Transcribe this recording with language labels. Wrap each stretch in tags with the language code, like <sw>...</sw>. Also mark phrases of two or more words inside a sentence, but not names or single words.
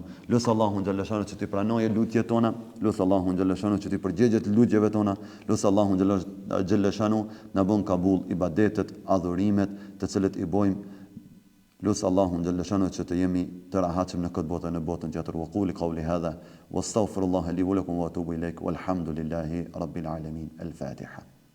<sq>Lut Allahu</sq> <ar>جل شأنه</ar> <sq>që ti pranojë lutjet tona, lut Allahu</sq> <ar>جل شأنه</ar> <sq>që ti përgjigjet lutjeve tona, lut Allahu</sq> <ar>جل شأنه</ar> <sq>na bën kabull ibadetet, adhurimet të cilët i bojmë. Lusë Allahu</sq> <ar>جل شأنه</ar> <sq>që të jemi të rahatshëm në këtë botë, në botën tjetër.</sq> <ar>وأقول قولي هذا وأستغفر الله لي ولكم وأتوب إليك والحمد لله رب العالمين. Al-Fatiha.</ar>